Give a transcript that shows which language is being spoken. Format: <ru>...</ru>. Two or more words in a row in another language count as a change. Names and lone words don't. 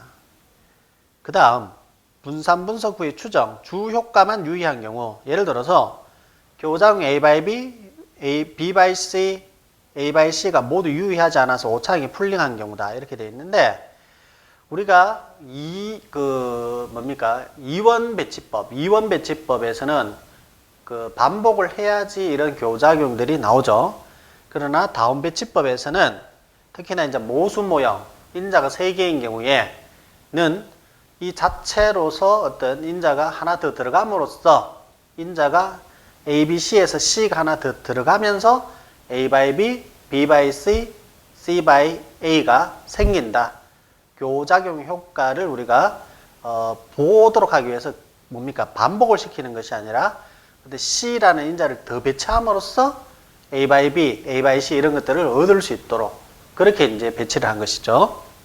<ko>그 다음 분산분석 후의 추정, 주효과만 유의한 경우, 예를 들어서 교장 A by B, B by C, A by C가 모두 유의하지 않아서 오차항이 풀링한 경우다 이렇게 되어 있는데, 우리가 이원배치법에서는 그 반복을 해야지 이런 교작용들이 나오죠. 그러나 다원배치법에서는 특히나 이제 모수모형 인자가 3개인 경우에는 이 자체로서 어떤 인자가 하나 더 들어감으로써 인자가 A, B, C에서 C가 하나 더 들어가면서 A by B, B by C, C by A가 생긴다. 교작용 효과를 우리가 보도록 하기 위해서 뭡니까? 반복을 시키는 것이 아니라 근데 C라는 인자를 더 배치함으로써 A by B, A by C 이런 것들을 얻을 수 있도록 그렇게 이제 배치를 한 것이죠.</ko>